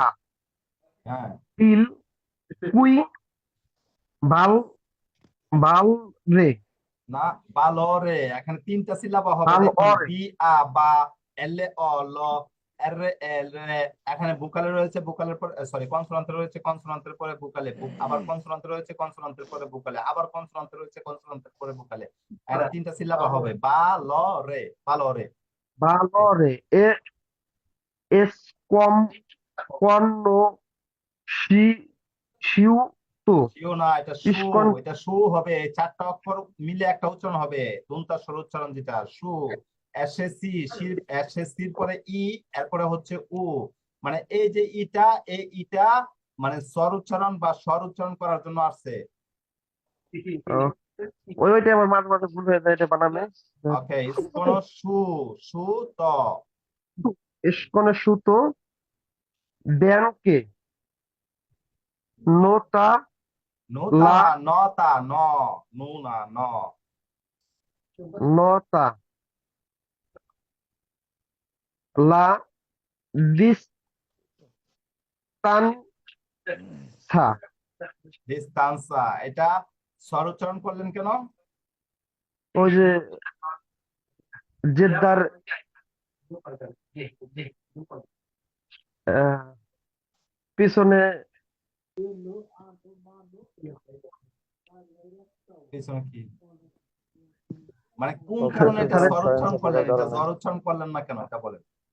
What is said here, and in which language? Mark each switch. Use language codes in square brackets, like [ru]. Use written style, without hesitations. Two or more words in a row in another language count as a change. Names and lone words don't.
[bn] হ্যাঁ [it] il cui valre, [bn] না বালরে, এখানে তিনটা সিলাবা হবে দেখুন, [it] valore, [bn] বি আ বা এল অ ল এর এল রে। এখানে বুকালে রয়েছে, বুকালের পর সরি কনসোনান্ট রয়েছে, কনসোনান্টের পরে বুকালে, আবার কনসোনান্ট রয়েছে, কনসোনান্টের পরে বুকালে, আবার কনসোনান্ট রয়েছে, কনসোনান্টের পরে বুকালে। এখানে তিনটা সিলাবা হবে বা ল রে, বালরে। [it] valore, sconosciuto, [bn] শিও না, এটা সু, [it] scon, [bn] এটা সু হবে। এই চারটা অক্ষর মিলে একটা উচ্চারণ হবে, দন্তা স্বর উচ্চারণ যেটা সু। এসএসসি সির, এসএসসির পরে ই, এরপরে হচ্ছে উ। মানে এই যে ইটা, এই ইটা মানে স্বর উচ্চারণ বা স্বর উচ্চারণ করার জন্য আসছে। ওইটাই আমার মাঝে মাঝে ভুল হয়ে যায় এটা বানানে। ওকে, কোন সু, সু ত, [it] sconosciuto, bianche, nota, [bn] নোতা [it] la, [bn] না, নতা ন, নু না ন। [it] nota, la distanza, [bn] ডিস্তান্সা, এটা স্বর উচ্চারণ করলেন কেন? ওই যে জেদ্দার পিছনে পিছনে কি মানে কোন কারণে এটা স্বর উচ্চারণ করলেন, এটা স্বর উচ্চারণ করলেন না কেন, এটা বলেন।